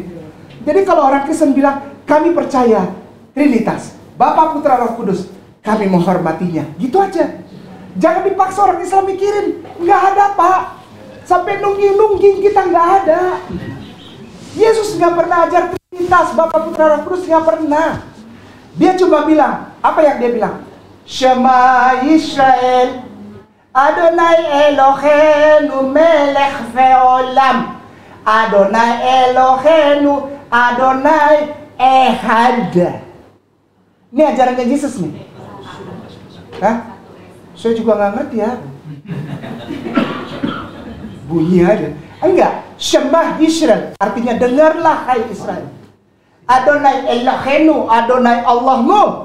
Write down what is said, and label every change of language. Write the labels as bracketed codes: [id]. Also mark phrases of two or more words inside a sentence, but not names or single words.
[id] Jadi kalau orang Kristen bilang, kami percaya Trinitas, Bapa, Putra, Roh Kudus, kami menghormatinya. Gitu aja. Jangan dipaksa orang Islam mikirin. Nggak ada, Pak. Sampai nungging-nungging kita nggak ada. Yesus nggak pernah ajar Trinitas, Bapa, Putra, Roh Kudus, nggak pernah. Dia cuma bilang, apa yang dia bilang? [he] שמע ישראל, אדוני אלוהינו מלך ועולם, אדוני אלוהינו, אדוני אחד. [id] Ini ajarannya Yesus nih. Hah? Saya juga nggak ngerti ya. Bunyi aja. Enggak. [he] שמע ישראל, [id] artinya dengarlah hai Israel. [he] אדוני אלוהינו, [id] Adonai Allahmu.